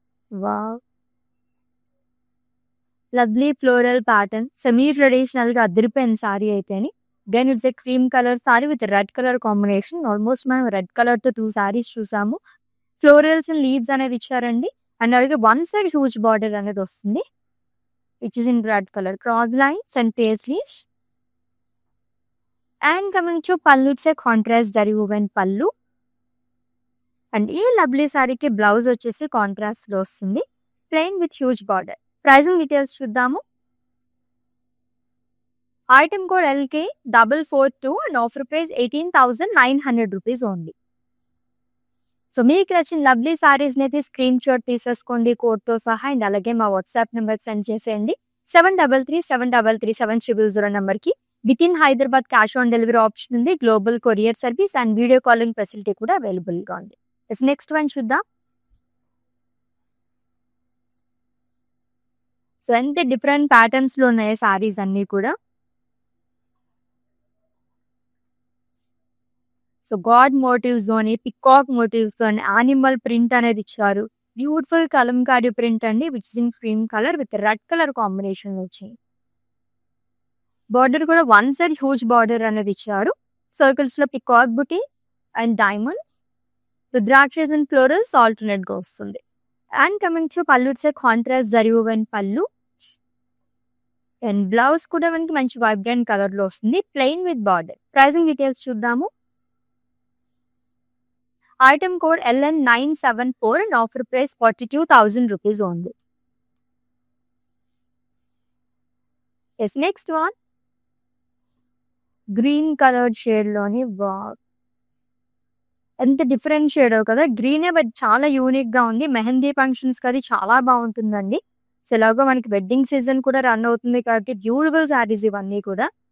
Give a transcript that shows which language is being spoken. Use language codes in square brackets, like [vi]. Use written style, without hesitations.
[te] Wow, lovely floral pattern, semi traditional గా అదిరిపోయిన శారీ అయితే అని. [en] Then it's a cream colour sari with red colour combination. [te] Almost మనం red colour తో 2 శారీస్ చూసాము. ఫ్లోరల్స్ అండ్ లీవ్స్ అనేది ఇచ్చారండి. అండ్ అలాగే వన్ సైడ్ హ్యూజ్ బార్డర్ అనేది వస్తుంది. [en] which is in red color, cross lines and paisleys. And coming to pallu, it's a contrast zari woven pallu. And [te] ee lovely saree ki blouse vachesi contrast lo vastundi. [en] Plain with huge border. Pricing details [te] chuddaamu. [en] Item code LK442 and offer price 18,900 rupees only. [te] So మీకు నచ్చిన lovely సారీస్ని అయితే screen shot తీసేసుకోండి కోడ్తో సహా. And అలాగే మా WhatsApp number send చేసేయండి. 7337337000 నెంబర్కి. With in Hyderabad cash on delivery option ఉంది. Global courier service and video calling facility కూడా అవైలబుల్గా ఉంది. నెక్స్ట్ వన్ చూద్దాం. సో ఎంత డిఫరెంట్ ప్యాటర్న్స్ లో ఉన్నాయి సారీస్ అన్ని కూడా. సో గాడ్ మోటివ్స్ అని, పికాక్ మోటివ్స్ అని, యానిమల్ ప్రింట్ అనేది ఇచ్చారు. బ్యూటిఫుల్ కలంకారీ ప్రింట్ అండి. [en] which is in cream colour with red colour combination [te] లో వచ్చింది. బార్డర్ కూడా వన్ సైడ్ హ్యూజ్ బార్డర్ అనేది ఇచ్చారు. సర్కిల్స్ లో peacock buti and diamond, రుద్రాక్షస్ and florals alternate గా వస్తుంది. [en] And coming to pallu, it's a contrast zari woven pallu. [te] అండ్ బ్లౌజ్ కూడా మనకి మంచి వైబ్రెంట్ కలర్ లో వస్తుంది. Plain with border. Pricing details చూద్దాము. [en] Item code LN974 and offer price 42,000 rupees only. [te] Yes next one green coloured shade లోని ఎంత డిఫరెంట్ షేడ్ కదా, గ్రీనే బట్ చాలా యూనిక్ గా ఉంది. మెహందీ ఫంక్షన్స్ కి అది చాలా బాగుంటుందండి. సో ఎలాగో మనకి వెడ్డింగ్ సీజన్ కూడా రన్ అవుతుంది కాబట్టి బ్యూటిఫుల్ సారీస్ ఇవన్నీ కూడా.